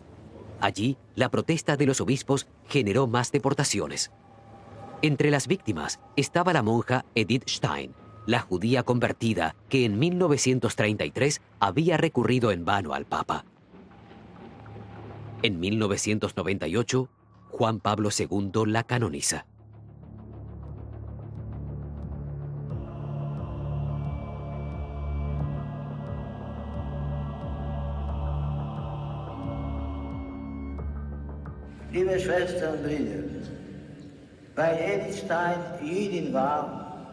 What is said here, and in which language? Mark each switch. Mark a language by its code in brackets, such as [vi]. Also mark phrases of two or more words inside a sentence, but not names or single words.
[es] Allí, la protesta de los obispos generó más deportaciones. Entre las víctimas estaba la monja Edith Stein, la judía convertida que en 1933 había recurrido en vano al Papa. En 1998, Juan Pablo II la canoniza. [de] Liebe Schwestern und Brüder, weil Edith Stein Jüdin war,